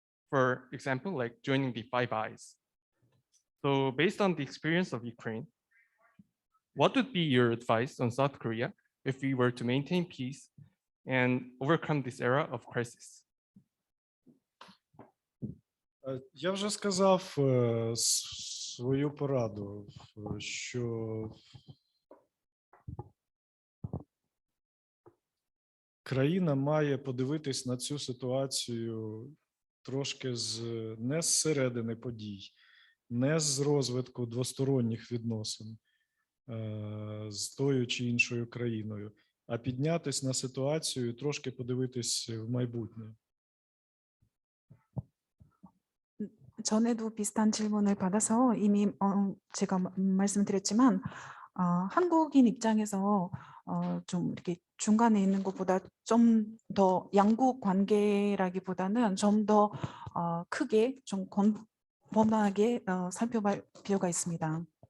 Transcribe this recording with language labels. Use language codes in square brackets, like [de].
[en] For example, like joining the Five Eyes. So based on the experience of Ukraine, what would be your advice on South Korea if we were to maintain peace and overcome this era of crisis? [uk] Я вже сказав свою пораду, що країна має подивитись на цю ситуацію трошки не з середини подій, не з розвитку двосторонніх відносин з тою чи іншою країною, а піднятись на ситуацію і трошки подивитись в майбутнє. [ko] 전에도 비슷한 질문을 받아서 이미 제가 말씀드렸지만 한국인 입장에서 좀 이렇게 중간에 있는 것보다 좀 더 양국 관계라기보다는 좀 더 크게 좀 권범하게 살펴볼 필요가 있습니다.